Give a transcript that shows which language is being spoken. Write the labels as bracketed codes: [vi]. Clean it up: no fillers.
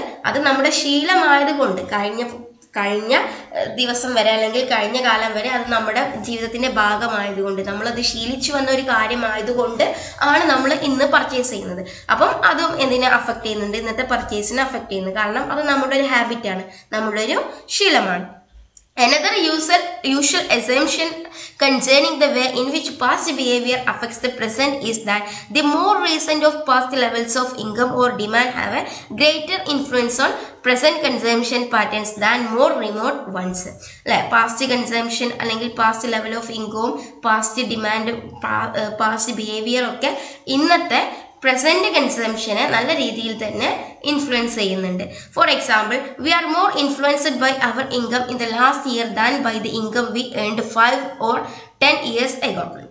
[ml] അത് നമ്മുടെ ശീലമായതുകൊണ്ട് കഴിഞ്ഞ ദിവസം വരെ അല്ലെങ്കിൽ കഴിഞ്ഞ കാലം വരെ അത് നമ്മുടെ ജീവിതത്തിന്റെ ഭാഗമായതുകൊണ്ട്, നമ്മളത് ശീലിച്ചു വന്ന ഒരു കാര്യമായതുകൊണ്ട് ആണ് നമ്മൾ ഇന്ന് പർച്ചേസ് ചെയ്യുന്നത്. അപ്പം അതും എന്തിനെ അഫക്റ്റ് ചെയ്യുന്നുണ്ട്, ഇന്നത്തെ പർച്ചേസിനെ അഫക്റ്റ് ചെയ്യുന്നത്. കാരണം അത് നമ്മുടെ ഒരു ഹാബിറ്റാണ്, നമ്മുടെ ഒരു ശീലമാണ്. [en] Another usual assumption concerning the way in which past behavior affects the present is that the more recent of past levels of income or demand have a greater influence on present consumption patterns than more remote ones. [ml] Past consumption അല്ലെങ്കിൽ past level of income, past demand, past behavior ഒക്കെ ഇന്നത്തെ present കൺസംഷനെ നല്ല രീതിയിൽ തന്നെ influence ചെയ്യുന്നുണ്ട്. [en] For example, we are more influenced by our income in the last year than by the income we earned 5 or 10 years ago.